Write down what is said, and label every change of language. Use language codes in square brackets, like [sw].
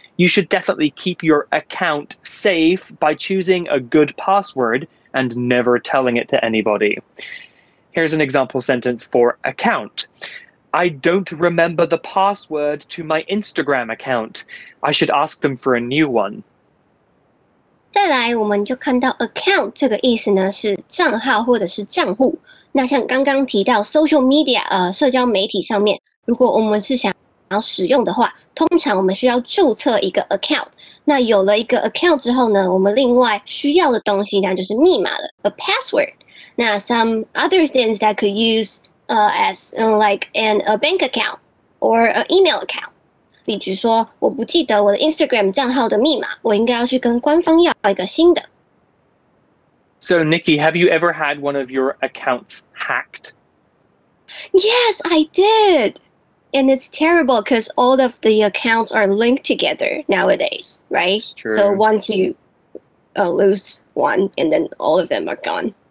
[en] You should definitely keep your account safe by choosing a good password and never telling it to anybody. Here's an example sentence for account. I don't remember the password to my Instagram account. I should ask them for a new one. [zh] 再来，我们就看到 account 这个意思呢，是账号或者是账户。那像刚刚提到 social media，社交媒体上面，如果我们是想要使用的话，通常我们需要注册一个 account。那有了一个 account 之后呢，我们另外需要的东西那就是密码了 ，a password。 [en] 那 some other things that could use as like a bank account or an email account。 [zh] 例如说，我不记得我的 Instagram 账号的密码，我应该要去跟官方要一个新的。 [en] So, Nikki, have you ever had one of your accounts hacked? Yes, I did. And it's terrible because all of the accounts are linked together nowadays, right? That's true. So once you lose one, and then all of them are gone.